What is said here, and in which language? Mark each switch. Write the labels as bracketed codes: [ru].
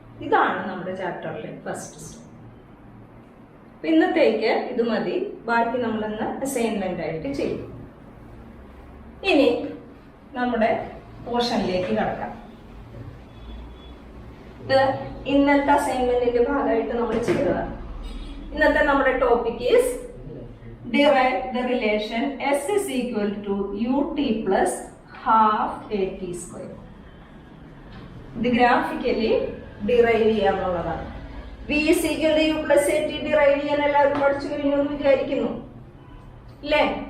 [ml] ഇതാണ് നമ്മുടെ ചാപ്റ്ററിലെ first step. ഇന്നത്തേക്ക് ഇത് മതി. ബാക്കി നമ്മളിന്ന് അസൈൻമെന്റ് ആയിട്ട് ചെയ്യും. ഇനി നമ്മുടെ പോർഷനിലേക്ക് കടക്കാം. ഇത് ഇന്നത്തെ അസൈൻമെന്റിന്റെ ഭാഗമായിട്ട് നമ്മൾ ചെയ്തതാണ്. ഇന്നത്തെ നമ്മുടെ [en] Topic is derive the relation S is equal to ut plus half at square. [ml] ഇത് graphically derive ചെയ്യാന്നുള്ളതാണ്. [en] V is equal to u plus at [ml] derive ചെയ്യാൻ എല്ലാവരും പഠിച്ചു കഴിഞ്ഞു എന്ന് വിചാരിക്കുന്നു, അല്ലേ?